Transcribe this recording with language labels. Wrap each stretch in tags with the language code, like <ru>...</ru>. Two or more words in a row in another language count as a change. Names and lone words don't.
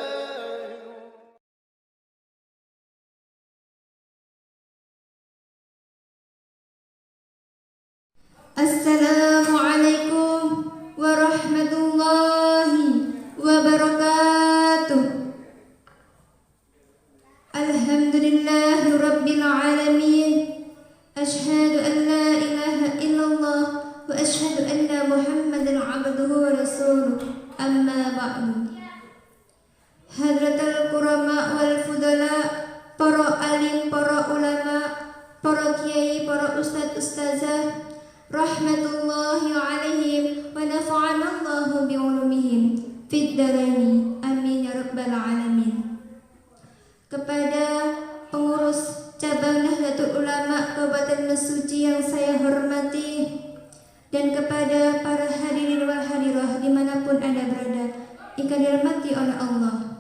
<ar>السلام عليكم ورحمة الله وبركاته. الحمد لله رب العالمين. أشهد أن لا إله إلا الله وأشهد أن محمدا عبده ورسوله. أما بعد. حضرات الكرماء والفضلاء,</ar> <id>para alim, para ulama, para kiai, para ustadz ustazah,</id> <ar>رحمة الله عليهم ونفعنا الله بعلومهم في الدارين, آمين يا رب العالمين.</ar> <id>Kepada pengurus cabang Nahdlatul Ulama Kabupaten Mesuji yang saya hormati, dan kepada para</id> <ar>الحاضرين والحاضرات</ar> <id>dimanapun Anda berada, yang dirahmati oleh Allah.</id>